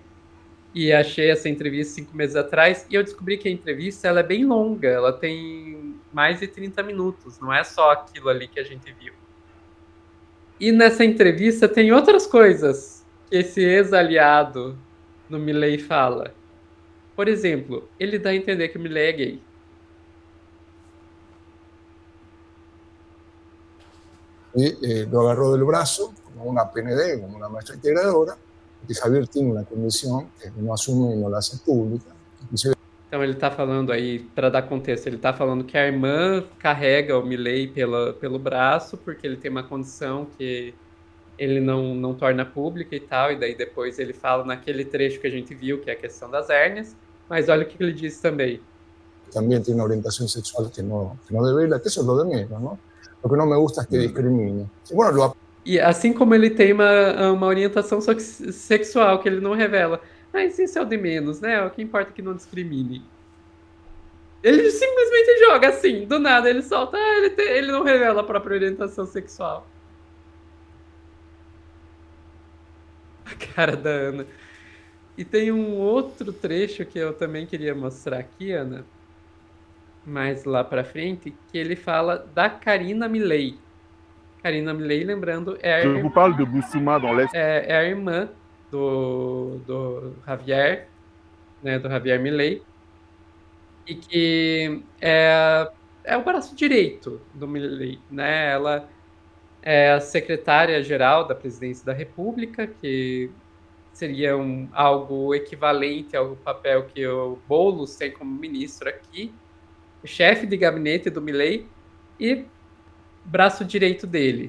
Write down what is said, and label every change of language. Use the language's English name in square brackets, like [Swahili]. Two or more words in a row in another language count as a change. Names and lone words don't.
[Portuguese] E achei essa entrevista 5 meses atrás, e eu descobri que a entrevista ela é bem longa, ela tem mais de 30 minutos, não é só aquilo ali que a gente viu. E nessa entrevista tem outras coisas que esse ex-aliado no Milei fala. Por exemplo, ele dá a entender que o Milei é gay. [Spanish] Y lo agarró del brazo, como una PND, como una maestra integradora, porque Javier tiene una condición que no asume y no la hace pública. Inclusive, [Portuguese] Então ele tá falando aí, para dar contexto, ele tá falando que a irmã carrega o Milei pelo braço, porque ele tem uma condição que ele não torna pública e tal, e daí depois ele fala naquele trecho que a gente viu, que é a questão das hérnias, mas olha o que ele diz também. [Spanish] también tiene una orientación sexual que no devela, que eso es lo de menos, ¿no? Lo que no me gusta es que discrimine. Y bueno, [Portuguese] E assim como ele tem uma orientação sexual que ele não revela, mas isso é o de menos, né? O que importa é que não discrimine. Ele simplesmente joga assim, do nada ele solta, ele não revela a própria orientação sexual. A cara da Ana. E tem um outro trecho que eu também queria mostrar aqui, Ana, mais lá pra frente, que ele fala da Karina Milei. Karina Milei, lembrando, [French] Je vous parle de Boussouma dans l'Est. [Portuguese] é a irmã do Javier, né, do Javier Milei, e que é o braço direito do Milei, né? Ela é a secretária-geral da Presidência da República, que seria algo equivalente ao papel que o Boulos tem como ministro aqui, o chefe de gabinete do Milei e braço direito dele.